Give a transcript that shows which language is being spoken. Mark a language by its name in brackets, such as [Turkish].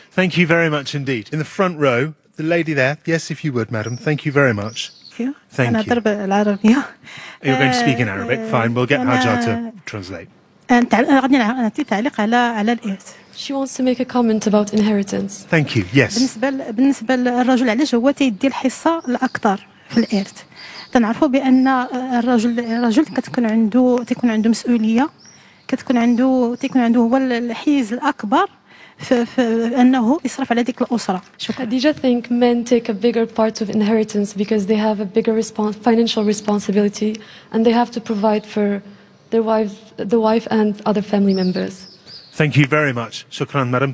[English] Thank you very much indeed. In the front row, the lady there. Yes, if you would, madam. Thank you very much. Thank you. Thank you. And I'm a little bit. You're going to speak in Arabic. Fine. We'll get Hajar to translate. She wants to make a comment about inheritance. Thank you. Yes. [Arabic] بالنسبة للرجل علاش هو تيدي الحصة الأكثر في الإرث. تنعرفوا بأن الرجل كتكون عنده مسؤولية. كتكون عنده هو الحيز الأكبر. [English] Hadija, think men take a bigger part of inheritance because they have a bigger financial responsibility and they have to provide for their wife, the wife and other family members. Thank you very much. Shukran, madam.